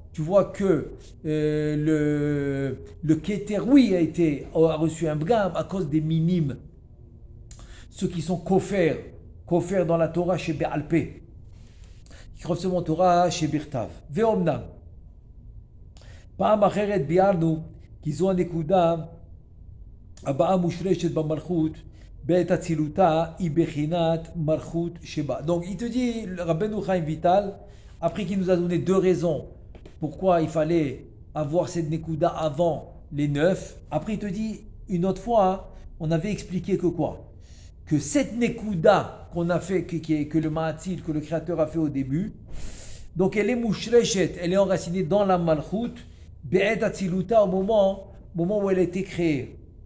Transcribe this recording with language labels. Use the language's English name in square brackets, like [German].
[French] Tu vois que le keter, oui, a reçu un bgam à cause des minimes. Ceux qui sont kofer dans la Torah chez Be'alpé. Qui reçoivent en Torah chez Birtav. Ve'omnam. [Hebrew] פעם אחרת ביארנו כי זו הנקודה הבאה מושרשת במלכות בעת אצילותה היא בחינת מלכות שבה. [French] Donc il te dit, Rabbeinu Chaim Vital, après qu'il nous a donné 2 raisons pourquoi il fallait avoir cette nekuda avant les 9, après il te dit une autre fois, on avait expliqué que quoi? Que cette nekuda qu'on a fait, que le Ma'atzil, que le Créateur a fait au début, donc elle est mouchrechet, elle est enracinée dans la malchut, be'et atziluta au moment où elle a été créée.